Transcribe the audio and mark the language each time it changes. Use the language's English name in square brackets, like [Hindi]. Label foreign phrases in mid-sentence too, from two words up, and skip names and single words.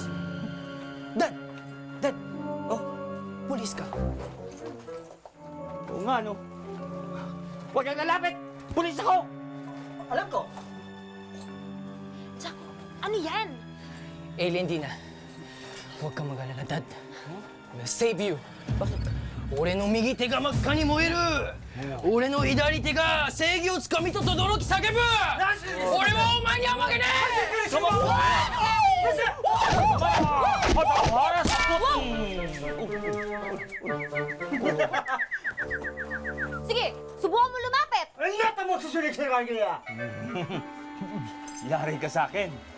[Filipino] Dad! Dad! Oh, pulis ka. Oo nga, no? Huwag kang lalapit! Pulis ako! Alam ko! Jack, ano yan? Alien Dina, huwag kang mag-alala, Dad. [English] I'm gonna save you. [Filipino] Bakit? [Japanese] 俺の右手が真っ赤に燃える俺の左手が正義をつかみと轟き叫ぶ俺はお前には負けね [Filipino] Sige, subukan mo lumapit! Ang yata mo susunod sa kanya! Yari ka sa akin.